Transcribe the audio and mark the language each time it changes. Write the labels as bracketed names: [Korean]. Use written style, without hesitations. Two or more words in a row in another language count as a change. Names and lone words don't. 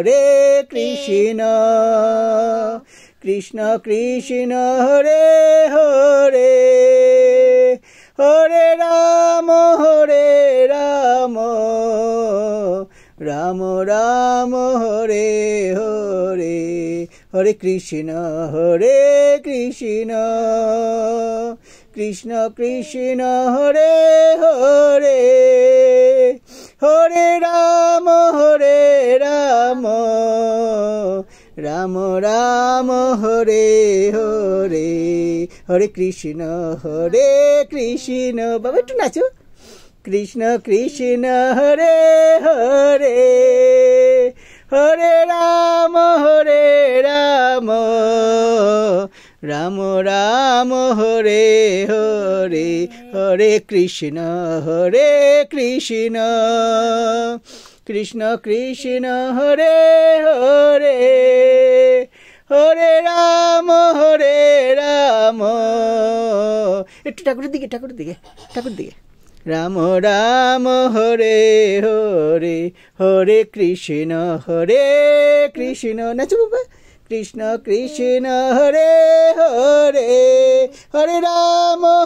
[Bangla] Krishna Krishna Hare Hare Hare Rama Rama Rama Hare Hare Hare Krishna Krishna Krishna Hare Hare Hare Rama Rama Rama Hare Hare Hare Krishna Baba একটু নাচো Krishna Krishna Hare Hare Hare Rama রাম রাম হরে হরে হরে কৃষ্ণ কৃষ্ণ কৃষ্ণ হরে হরে হরে রাম একটু ঠাকুরের দিকে রাম রাম হরে হরে হরে কৃষ্ণ নাচো বাবা কৃষ্ণ কৃষ্ণ হরে হরে হরে রাম